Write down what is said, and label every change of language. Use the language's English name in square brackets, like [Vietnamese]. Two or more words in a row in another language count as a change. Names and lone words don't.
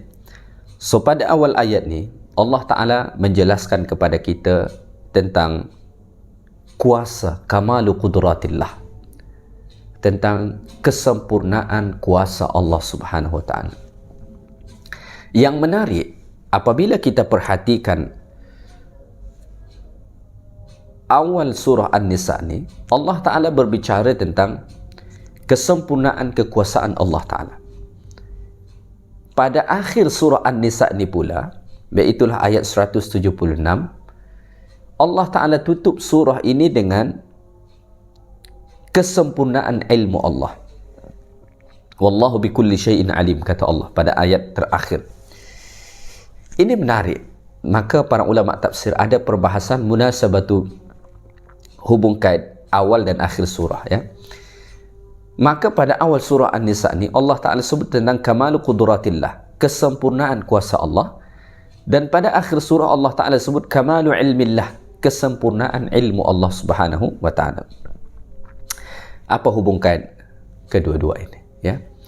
[Malay] So pada awal ayat ni Allah Ta'ala menjelaskan kepada kita tentang kuasa [Arabic] كمال قدرة الله, [Malay] tentang kesempurnaan kuasa Allah [Arabic] سبحانه وتعالى. [Malay] Yang menarik, apabila kita perhatikan awal surah An-Nisa ni, Allah Ta'ala berbicara tentang kesempurnaan kekuasaan Allah Ta'ala. Pada akhir surah An-Nisa ni pula, iaitulah ayat 176, Allah Ta'ala tutup surah ini dengan kesempurnaan ilmu Allah. [Arabic] والله بكل شيء عليم, [Malay] kata Allah pada ayat terakhir. Ini menarik. Maka para ulama tafsir ada perbahasan munasabatu, hubung kait awal dan akhir surah, ya. Maka pada awal surah An-Nisa ni Allah Ta'ala sebut tentang [Arabic] كمال قدرة الله, [Malay] kesempurnaan kuasa Allah, dan pada akhir surah Allah Ta'ala sebut [Arabic] كمال علم الله, [Malay] kesempurnaan ilmu Allah [Arabic] سبحانه وتعالى. [Malay] Apa hubung kait kedua-dua ini, ya?